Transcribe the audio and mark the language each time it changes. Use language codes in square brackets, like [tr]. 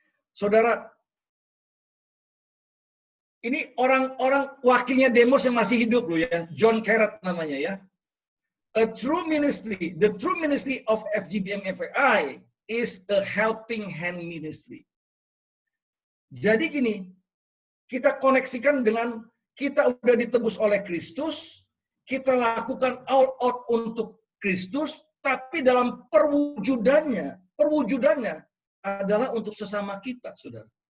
[id] Saudara, ini orang-orang wakilnya Demos yang masih hidup loh ya, John Carrot namanya ya. [en] A true ministry, the true ministry of FGBMFI is a helping hand ministry. [id] Jadi gini, kita koneksikan dengan kita udah ditebus oleh Kristus, kita lakukan all out untuk Kristus, tapi dalam perwujudannya adalah untuk sesama kita, saudara.